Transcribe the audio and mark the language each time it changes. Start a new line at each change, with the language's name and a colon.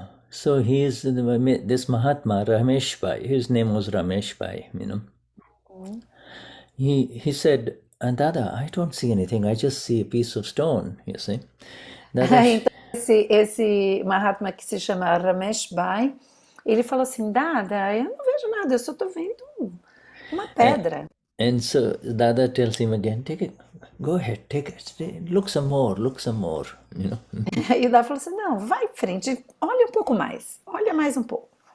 English: So he's this Mahatma Ramesh Bhai. His name was Ramesh Bhai. He said, Dada, I don't see anything. I just see a piece of stone. You see.
Portuguese: Então esse Mahatma que se chama Ramesh Bhai, ele falou assim, Dada, eu não vejo nada, eu só estou vendo uma pedra.
English: And so Dada tells him again, go ahead, take it, look some more,
Portuguese: E o Dada falou assim, não, vai em frente, olha um pouco mais, olha mais um pouco.